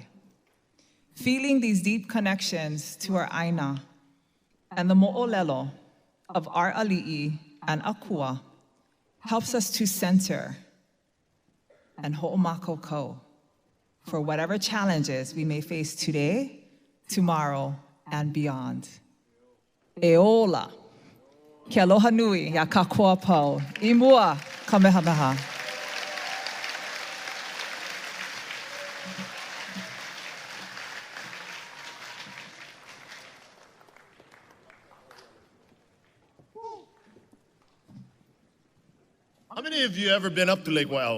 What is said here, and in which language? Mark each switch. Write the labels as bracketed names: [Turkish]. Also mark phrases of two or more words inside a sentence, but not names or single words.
[English] Feeling these deep connections to our Āina and the mo'olelo of our ali'i and Akua helps us to center and ho'omakoko for whatever challenges we may face today, tomorrow, and beyond. [Hawaiian] E ola, ke aloha nui ya kakua pau, I Mua, Kamehameha. [English] How many of you ever been up to Lake Waiau?